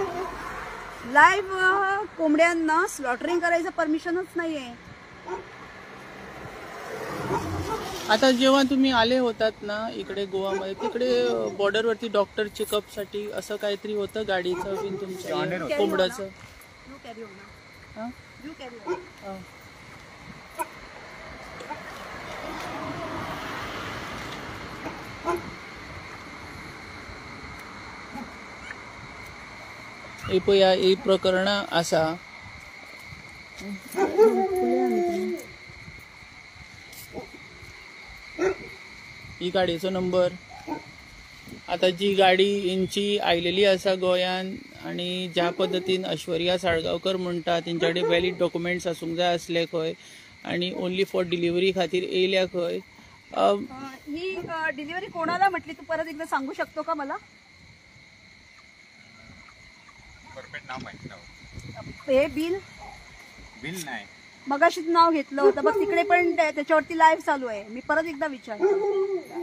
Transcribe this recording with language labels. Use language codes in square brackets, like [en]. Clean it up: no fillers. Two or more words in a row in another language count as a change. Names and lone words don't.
[mr] लाईव्ह कोंबड्यांना स्लॉटरिंग करायचं परमिशनच नाहीये। आता जेव्हा तुम्ही आले होतात ना इकडे गोवामध्ये तिकडे बॉर्डरवरती डॉक्टर चेकअप साठी असं काहीतरी होतं गाडीचं तुमच्या कोंबड्याचं? [en] carry on हां you carry on. [kok] ही पळया ही प्रकरणां आसा. ही गाडयेचो नंबर. आता जी गाडी इंची आयलेली आसा गोंयान आनी ज्या पद्दतीन ऐश्वर्या साळगांवकर म्हणटा तेंच्या कडेन [en] valid documents [kok] आसूंक जाय आसले खंय आनी [en] only for delivery [kok] खातीर येयल्या खंय. [mr] ही डिलिव्हरी कोणाला म्हटली तू परत एकदा सांगू शकतो का मला? परफेक्ट नाव माहिती नाव. हे बिल बिल नाही. मगाशीच नाव घेतलं होतं बघ तिकडे पण त्याच्यावरती लाईव्ह चालू आहे. मी परत एकदा विचारतो.